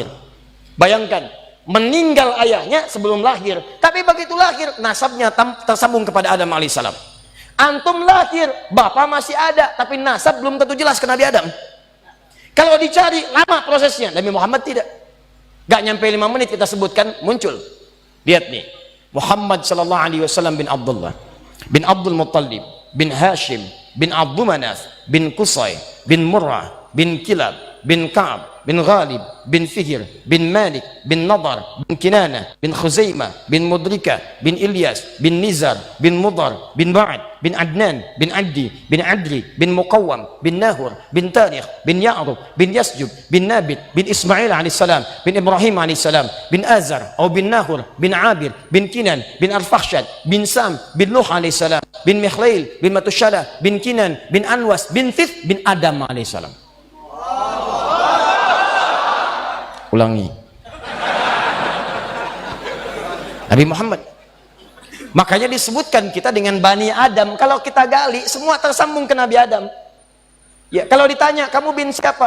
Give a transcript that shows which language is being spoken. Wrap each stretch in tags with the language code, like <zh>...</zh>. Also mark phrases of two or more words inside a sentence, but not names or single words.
<id>Bayangkan, meninggal ayahnya sebelum lahir, tapi begitu lahir, nasabnya tersambung kepada Adam alaihissalam. Antum lahir, bapak masih ada, tapi nasab belum tentu jelas ke Nabi Adam. Kalau dicari, lama prosesnya. Nabi Muhammad tidak. Gak nyampe 5 menit kita sebutkan, muncul. Lihat nih. Muhammad</id> <ar>صلى الله عليه وسلم</ar> <id>bin Abdullah, bin Abdul Muttalib, bin Hashim, bin Abdul Manaf, bin Qusay, bin Murrah, bin Kilab, bin Ka'ab, bin Ghalib, bin Fihr, bin Malik, bin Nadar, bin Kinana, bin Khuzaimah, bin Mudrika, bin Ilyas, bin Nizar, bin Mudar, bin Ba'ad, bin Adnan, bin Addi, bin Adri, bin Muqawwam, bin Nahur, bin Tarikh, bin Ya'rub, bin Yasjub, bin Nabit, bin Ismail alaihissalam, bin Ibrahim alaihissalam, bin Azar, atau bin Nahur, bin Abir, bin Kinan, bin Arfakhshad, bin Sam, bin Nuh alaihissalam, bin Mikhlail, bin Matushalah, bin Kinan, bin Anwas, bin Thith, bin Adam alaihissalam. Ulangi. Nabi Muhammad. Makanya disebutkan kita dengan Bani Adam. Kalau kita gali, semua tersambung ke Nabi Adam. Ya, kalau ditanya, kamu bin siapa?</id>